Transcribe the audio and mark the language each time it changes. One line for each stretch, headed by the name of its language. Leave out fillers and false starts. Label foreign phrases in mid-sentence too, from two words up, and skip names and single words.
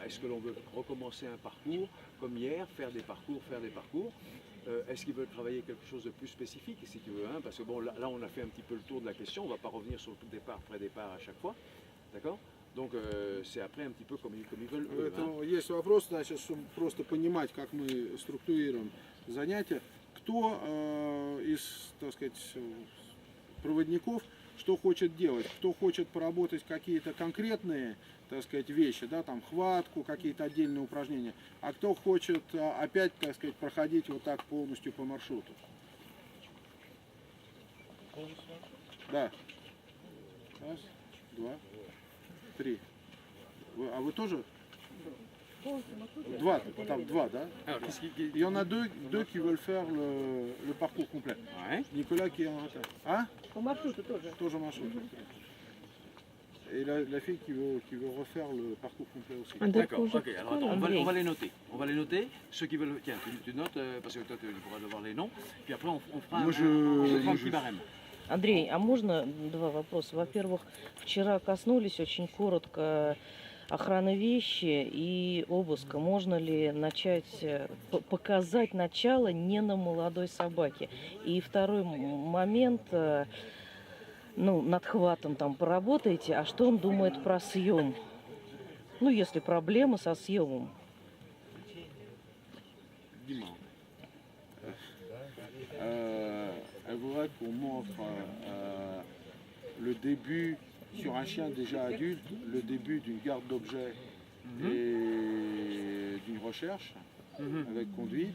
French: Est-ce que l'on veut recommencer un parcours comme hier, faire des parcours est-ce qu'ils veulent travailler quelque chose de plus spécifique, si tu veux, hein, parce que bon, là on a fait un petit peu le tour de la question, on ne va pas revenir sur le départ, pré-départ à chaque fois, d'accord? Donc c'est après un petit peu comme ils veulent eux.
Russian: Поэтому есть вопрос, значит, чтобы просто понимать, как мы структурируем занятия. Кто из, так сказать, проводников что хочет делать? Кто хочет поработать какие-то конкретные, так сказать, вещи, да, там хватку, какие-то отдельные упражнения, а кто хочет опять, так сказать, проходить вот так полностью по маршруту. Да. Раз, два, три. А вы тоже? Там два, да?
French: Alors, Il y en a deux qui veulent faire le parcours complet. Ouais. Nicolas qui est en retard. Hein?
Russian: По маршруту тоже. Тоже marche.
French: Et la fille qui veut refaire le parcours complet aussi. D'accord, ok, alors attends, on va les noter. On va les noter. Ceux qui veulent. Tiens, tu notes, parce que toi tu pourras devoir les noms. Puis après on fera un petit barème.
Russian: Андрей, а можно два вопроса? Во-первых, вчера коснулись очень коротко охраны вещи и обыска. Можно ли начать, показать начало не на молодой собаке? И второй момент, ну, над хватом там поработаете, а что он думает про съем? Ну, если проблемы со съемом.
French: Dis-moi. Elle voudrait qu'on montre le début, sur un chien déjà adulte, le début d'une garde d'objets et d'une recherche avec conduite.